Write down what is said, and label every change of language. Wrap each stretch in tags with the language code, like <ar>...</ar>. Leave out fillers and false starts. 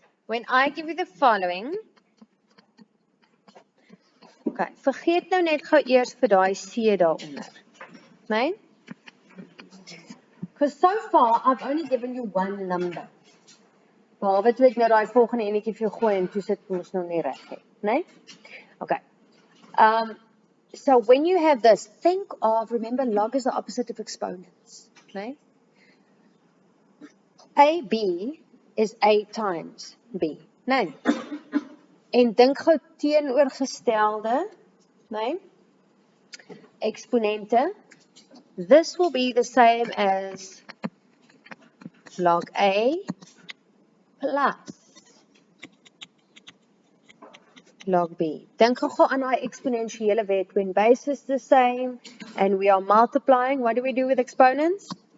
<en>When I give you the following.</en> <af>Okay, vergeet nou net gou eers vir daai C daaronder. Nee?</af> <en>Because so far, I've only given you one number.</en> <af>Behalwe toe ek nou daai volgende enetjie vir jou gooi en toe sit ons nou nie reg nie. Nee? Okay.</af> <en>So when you have this, think of, remember log is the opposite of exponents.</en> <af>Nee?</af> <en>AB is A times B. Nee.</en> <af>En dink gou teenoorgestelde, nee? Exponente.</af> <en>This will be the same as log A plus log B.</en> <af>Dink gou aan daai exponentiële wet.</af> <en>When base is the same and we are multiplying, what do we do with exponents?</en>